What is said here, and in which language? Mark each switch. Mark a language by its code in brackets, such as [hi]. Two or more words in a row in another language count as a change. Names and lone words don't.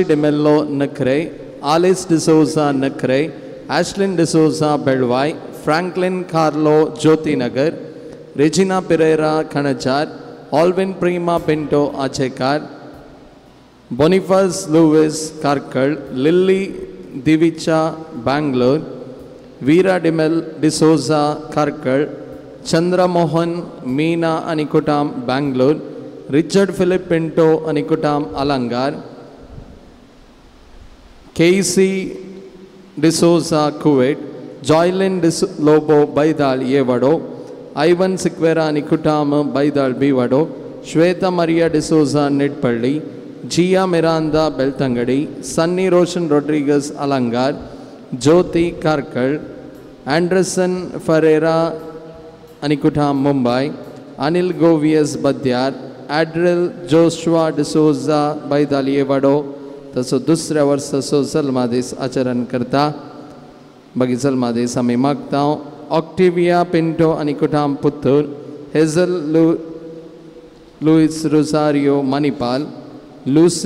[kok] डिमेल्लो नखरे, आलिस डिसोजा नखरे, ॲश्लिन डिसोजा बेळवाय, फ्रँकलिन कार्लो ज्योतिनगर, रेजिना पिरेरा खणचार, ऑल्विन प्रीमा पिंटो आचेकार, बोनिफस लुविस कारकळ, लिल्ली दिविचा बँगलोर, वीरा डिमेल डिसोजा कारकळ, चंद्रमोहन मीना आणि कुटाम बँगलोर, रिचर्ड फिलिप पिंटो आणि कुटाम अलंगार, केसी डिसोजा कुवेट, जॉयलिन लोबो बैदाळ येवडो, ಐವನ್ ಸಿಕ್ವೆರಾ ನಿಕುಟಾಮ್ ಬೈದಾಳ್ ಬಿವಡೋ, ಶ್ವೇತಾ ಮರಿಯಾ ಡಿಸೋಜಾ ನಿಟ್ಪಳ್ಳಿ, ಜಿಯಾ ಮಿರಾಂದಾ ಬೆಳ್ತಂಗಡಿ, ಸನ್ನಿ ರೋಷನ್ ರೊಡ್ರಿಗಸ್ ಅಲಂಗಾರ್, ज्योति कारकळ, अँडरसन फरेरा आणि कुठाम मुंबई, अनिल गोवियस बद्यार, ॲड्रिल जोशुआ डिसोजा बैदालिये वाडो तसो दुसऱ्या वर्साचो जल्मादीस आचरण करता. बाकी जल्मादीस आमी मागता. ऑक्टिविया पिंटो आणि कुठाम पुत्तूर, हेझल लुईस रोसारियो मणिपाल, लूसी